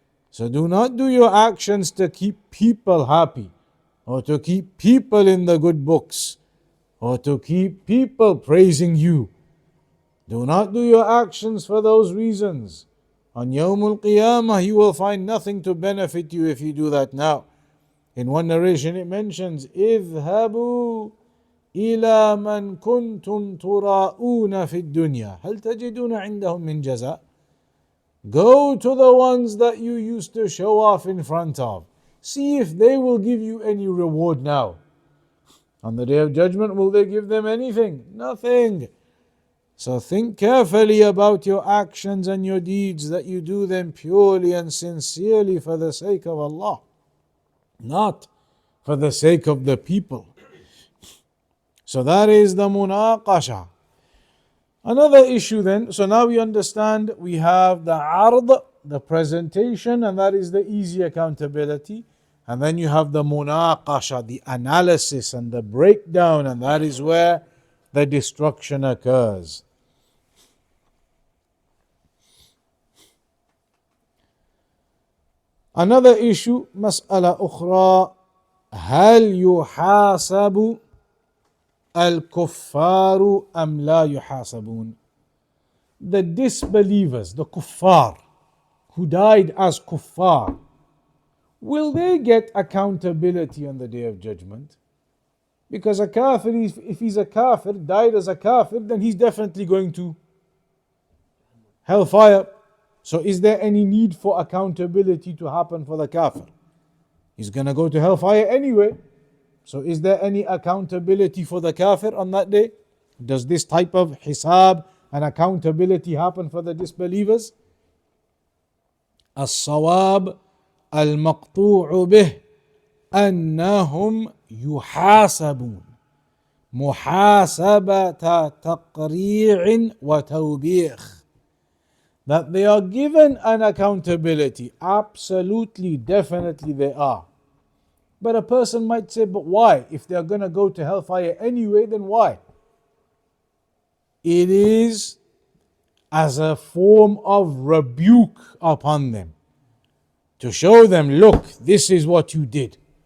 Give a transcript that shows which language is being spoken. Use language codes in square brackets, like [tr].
[en] So do not do your actions to keep people happy, or to keep people in the good books, or to keep people praising you. Do not do your actions for those reasons. On Yawmul Qiyamah, you will find nothing to benefit you if you do that now. In one narration it mentions, [ar] اذهبوا إلى من كنتم تراؤون في الدنيا هل تجدون عندهم من جزاء. [en] Go to the ones that you used to show off in front of. See if they will give you any reward now. On the Day of Judgment, will they give them anything? Nothing. So think carefully about your actions and your deeds, that you do them purely and sincerely for the sake of Allah, not for the sake of the people. So that is the munaqasha. Another issue then, so now we understand we have the ard, the presentation, and that is the easy accountability. And then you have the munaqasha, the analysis and the breakdown, and that is where the destruction occurs. Another issue, [ar] مسألة أخرى, هل يحاسب الكفار أم لا يحاسبون? [en] The disbelievers, the kuffar, who died as kuffar, will they get accountability on the Day of Judgment? Because a kafir, if he's a kafir, died as a kafir, then he's definitely going to hellfire. So is there any need for accountability to happen for the kafir? He's going to go to hellfire anyway. So is there any accountability for the kafir on that day? Does this type of hisab and accountability happen for the disbelievers? [ar] As-sawab al-maqtu'u bih أنهم يحاسبون محاسبة تقريع وتوبيخ. [en] That they are given an accountability. Absolutely, definitely they are. But a person might say, but why? If they are going to go to hellfire anyway, then why? It is as a form of rebuke upon them, to show them, look, this is what you did.